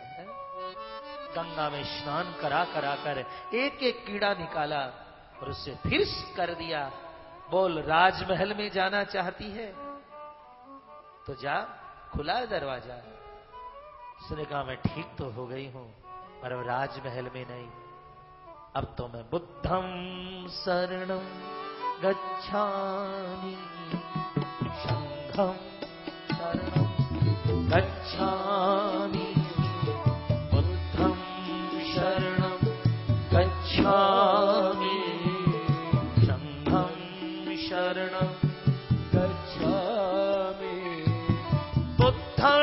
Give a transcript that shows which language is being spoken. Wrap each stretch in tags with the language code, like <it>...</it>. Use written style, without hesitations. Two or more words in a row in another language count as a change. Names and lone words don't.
<hi>गंगा में स्नान करा करा कर एक एक कीड़ा निकाला और उसे फिर कर दिया। बोल, राजमहल में जाना चाहती है तो जा, खुला है दरवाजा। उसने कहा मैं ठीक तो हो गई हूं, पर अब राजमहल में नहीं, अब तो मैं</hi> <sa>बुद्धं शरणं गच्छामि, संघं शरणं गच्छामि, बुद्धं शरणं गच्छामि, संघं शरणं गच्छामि, बुद्धं</sa>